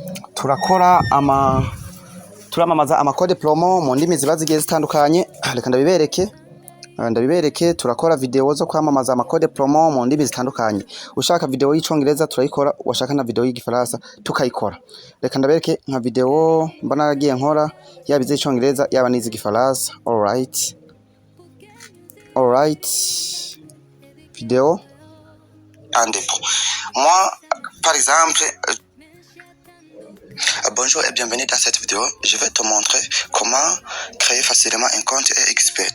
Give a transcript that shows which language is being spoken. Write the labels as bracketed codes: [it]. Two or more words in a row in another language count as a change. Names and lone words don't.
[rn] Turamamaza ama [fr] code promo [rn] mu ndimi ziba zigiye zitandukanye. Reka ndabibereke. Turakora video zo kwamamaza ama [fr] code promo [rn] mu ndimi zitandukanye. Ushaka video y'icongereza turayikora, washaka na video y'igifaransa tukayikora. Reka ndabereke nka video mbana nagiye nkora yaba iz'icongereza yaba n'iz'igifaransa. [en] Alright. Vidéo. [fr] Moi, par exemple, bonjour et bienvenue dans cette vidéo. Je vais te montrer comment créer facilement un compte XBET.